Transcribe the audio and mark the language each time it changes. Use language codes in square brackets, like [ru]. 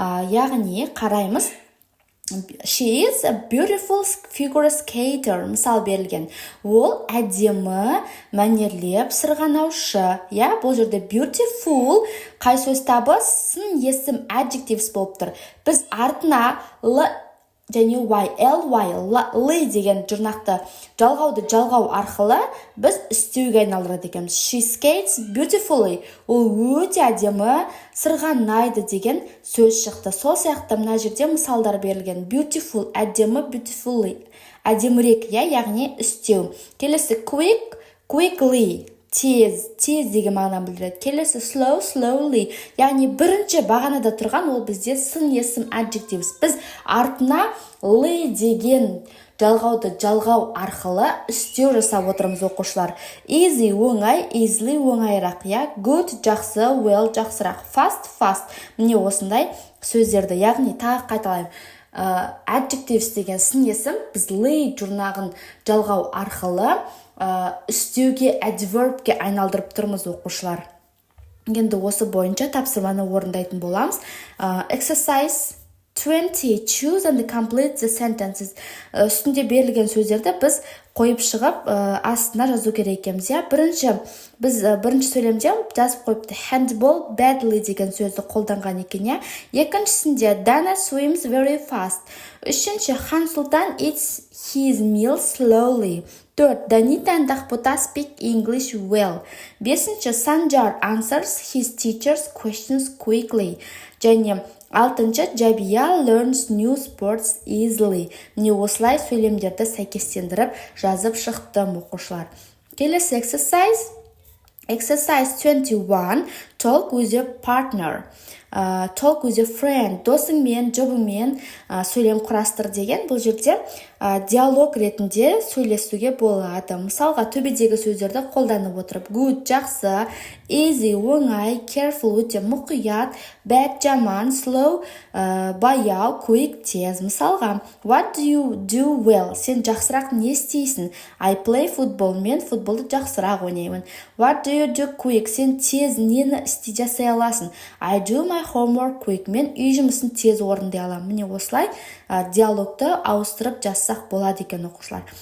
[kk] Яғни қараймыз, [en] she is a beautiful figure skater, [kk] мысал берілген. Ол әдемі, мәнерлеп сырғанаушы. Бұл жерде beautiful қай сөз табы? Сын есім adjectives болып тұр. Біз артына және ly деген жұрнақты жалғау арқылы біз істеуге айналдырады екенбіз. [en] She skates beautifully. [kk] Ол өте әдемі сырғанайды деген сөз шықты. Сол сияқты мына жерде мысалдар берілген. Beautiful, әдемі, beautifully, әдемірек, яғни істеу. Келесі quickly, тез деген мағына білдіреді. Келесі slowly, яғни бірінші бағанада тұрған, ол бізде сын есім adjectives. Біз артына ly деген жалғау арқылы істеу жасап отырмыз оқушылар. Easy оңай, easily оңайырақ, good жақсы, well жақсырақ, fast. Міне осындай сөздерді, яғни тағы қайталайым. Adjectives деген сын есім, біз ly жұрнағын жалғау арқылы істеуге adverbке айналдырып тұрмыз оқушылар. Енді осы бойынша тапсырманы орындайтын боламыз. [en] Exercise 20. Choose and complete the sentences. [kk] Үстінде берілген сөздерді біз қойып шығып, астына жазу керек екенбіз. Біз бірінші сөйлемде жазып қойыпты. Handball badly деген сөзді қолданған екен. Екіншісінде [en] Dana swims very fast. [kk] Үшінші [en] Хан Сұлтан eats his meal slowly. 4. Данита and Ахбота speak English well. 5. Sanjar answers his teacher's questions quickly. [kk] Және 6. [en] Jabia learns new sports easily. [kk] Міне осылай сөйлемдерді сәйкестендіріп жазып шықтым оқушылар. Келесі [en] Exercise 21. Talk with your partner. Talk with your friend. [kk] Досыңмен, жұбыңмен сөйлем құрастыр деген. Бұл жерде диалог ретінде сөйлесуге болады. Мысалға төбедегі сөздерді қолданып отырып, good жақсы, easy оңай, careful өте мұқият, bad жаман, slow баяу, quick тез. [en] Мысалға, what do you do well? [kk] Сен жақсырақ не істейсің? [en] I play football. [kk] Мен футболды жақсырақ ойнаймын. [en] What do you do quick? [kk] Сен тез нені жасай аласың? [en] I do my homework quick. [kk] Мен үй жұмысын тез орындай аламын. Міне осылай диалогты ауыстырып жазсақ болады екен оқушылар.